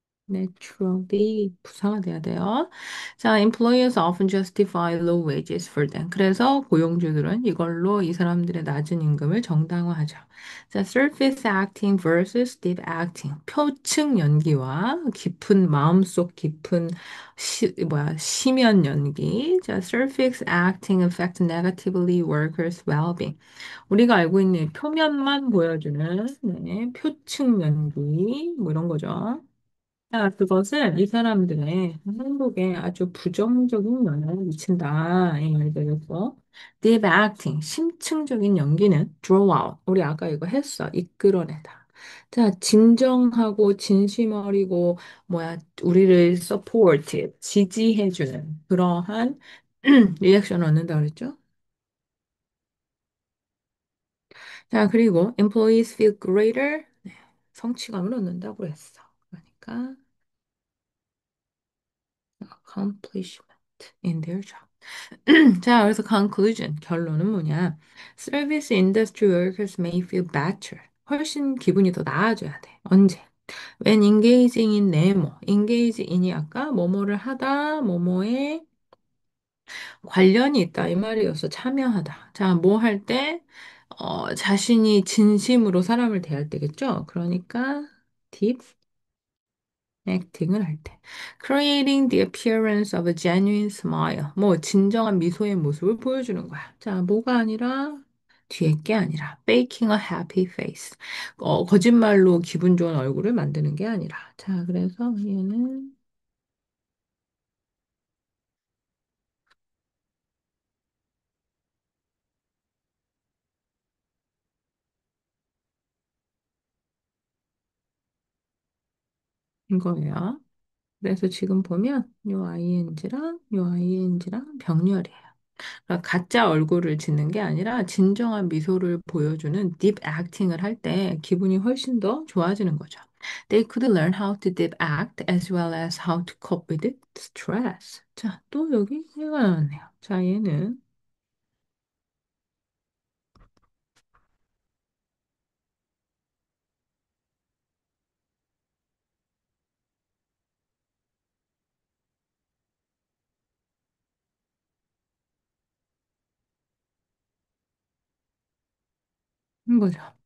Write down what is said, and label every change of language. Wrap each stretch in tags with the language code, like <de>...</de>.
<ko>naturally 부사가 돼야 돼요.</ko> <en>자, employers often justify low wages for them.</en> <ko>그래서 고용주들은 이걸로 이 사람들의 낮은 임금을 정당화하죠.</ko> <en>자, surface acting versus deep acting.</en> <ko>표층 연기와 깊은 마음속 깊은 심연 연기.</ko> <en>자, surface acting affect negatively workers' well-being.</en> <ko>우리가 알고 있는 표면만 보여주는 네, 표층 연기 뭐 이런 거죠. 자, 그것은 이 사람들의 행복에 아주 부정적인 영향을 미친다. 이 말이 되겠고.</ko> <en>Deep acting,</en> <ko>심층적인 연기는</ko> <en>draw out.</en> <ko>우리 아까 이거 했어. 이끌어내다. 자, 진정하고 진심 어리고, 우리를 support, 지지해주는 그러한 리액션을 얻는다 그랬죠?</ko> <en>자, 그리고 employees feel greater.</en> <ko>네, 성취감을 얻는다고 했어.</ko> <en>그러니까, accomplishment in their job.</en> <ko>자, 그래서 conclusion, 결론은 뭐냐?</ko> <en>Service industry workers may feel better.</en> <ko>훨씬 기분이 더 나아져야 돼. 언제?</ko> <en>When engaging in 네모.</en> <ko>engage in이 아까 뭐뭐를 하다, 뭐뭐에 관련이 있다. 이 말이었어. 참여하다. 자, 뭐 할 때? 자신이 진심으로 사람을 대할 때겠죠? 그러니까 deep acting을 할 때.</ko> <en>Creating the appearance of a genuine smile.</en> <ko>뭐, 진정한 미소의 모습을 보여주는 거야. 자, 뭐가 아니라, 뒤에 게 아니라,</ko> <en>faking a happy face.</en> <ko>거짓말로 기분 좋은 얼굴을 만드는 게 아니라. 자, 그래서 얘는 이거예요. 그래서 지금 보면, 요 ing랑 병렬이에요. 그러니까 가짜 얼굴을 짓는 게 아니라 진정한 미소를 보여주는 deep acting을 할 때 기분이 훨씬 더 좋아지는 거죠.</ko> <en>They could learn how to deep act as well as how to cope with stress.</en> <ko>자, 또 여기 얘가 나왔네요. 자, 얘는 거죠.</ko>